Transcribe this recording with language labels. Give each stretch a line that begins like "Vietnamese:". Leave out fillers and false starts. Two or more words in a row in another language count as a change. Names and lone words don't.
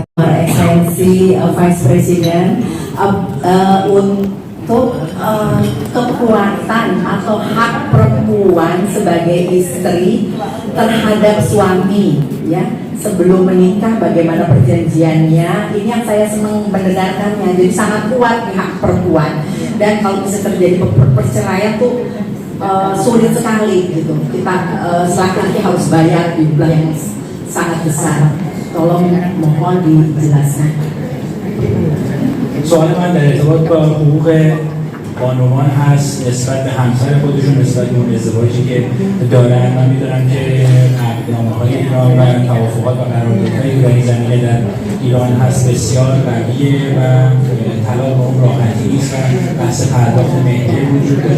English: Excellency Vice President,
Indonesian: untuk kekuatan atau hak perempuan sebagai istri terhadap suami, ya, sebelum menikah, bagaimana perjanjiannya, ini yang saya senang mendengarkannya. Jadi sangat kuat nih hak perempuan, dan kalau bisa terjadi perceraian tuh sulit sekali gitu. Kita laki-laki harus bayar jumlah yang sangat besar. Tolong mohon dijelaskan.
Persian: سوال من در ارتباط با حقوق بانوان هست نسبت به همسر خودشون، نسبت به اون ازدواجی که دارن. من میدونم که عقدنامه‌های ایران و توافقات و قراردادهای در این زمینه در ایران هست بسیار قویه و طلاق به اون راحتی نیست و بحث پرداخت مهریه وجود داره.